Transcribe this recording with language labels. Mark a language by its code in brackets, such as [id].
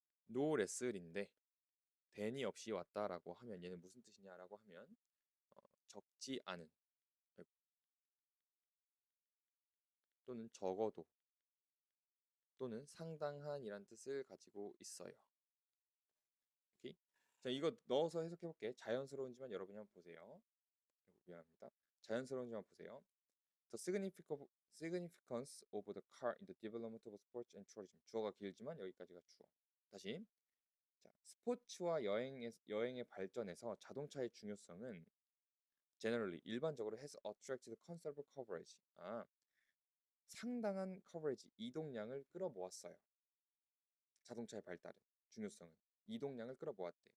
[ko] no wrestle인데 then이 없이 왔다라고 하면 얘는 무슨 뜻이냐라고 하면 적지 않은 또는 적어도 또는 상당한이란 뜻을 가지고 있어요. 오케이? 자, 이거 넣어서 해석해 볼게. 자연스러운지만 여러분이 한번 보세요. 미안합니다. 자연스러운지만 보세요. [en] The significance of the car in the development of sports and tourism. [ko] 주어가 길지만 여기까지가 주어. 다시. 자, 스포츠와 여행의 발전에서 자동차의 중요성은 generally 일반적으로 [en] has attracted considerable coverage. [ko] 상당한 커버리지 이동량을 끌어모았어요. 자동차의 발달은 중요성은 이동량을 끌어모았대.